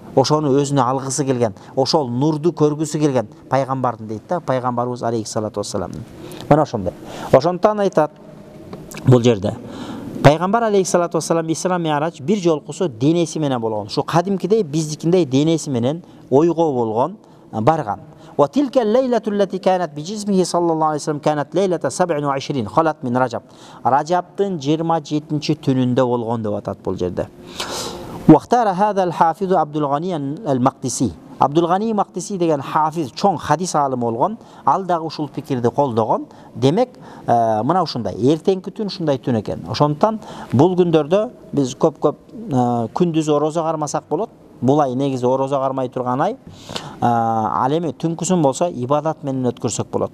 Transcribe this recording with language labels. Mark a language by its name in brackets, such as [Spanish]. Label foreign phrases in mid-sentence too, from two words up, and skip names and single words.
[Kyrgyz] Ошону өзүнө алгысы келген, ошол нурду көргүсү келген пайгамбардын дейт да, пайгамбарыбыз [Arabic] عليه الصلاة والسلامдын. [Kyrgyz] Мына ошондой. Ошондон айтат бул жерде пайгамбар [Arabic] عليه الصلاة والسلام [Kyrgyz] Исра Ми'раж бир жолкусу денеси менен болгон. Ушу кадимкидей биздикиндей денеси менен ойго болгон барган. [Arabic] وتلك الليلة التي كانت بجسمه صلى الله عليه وسلم كانت ليلة 27 خلت من رجب. [Kyrgyz] Рajabтын 27-түнүндө болгон деп атат бул жерде. [Arabic] واختار هذا الحافظ عبد الغني المقدسي [Kyrgyz] Абдулгани Мактиси деген хафиз чоң хадис алымы болгон, ал дагы ушул пикирди колдогон. Демек, мына ушундай эртеңки түн ушундай түн экен. Ошондуктан бул күндөрдө биз көп күндүз орозо кармасак болот. Бул ай негизи орозо кармай турган ай. Ал эми түнкүсүн болсо ибадат менен өткөрсөк болот.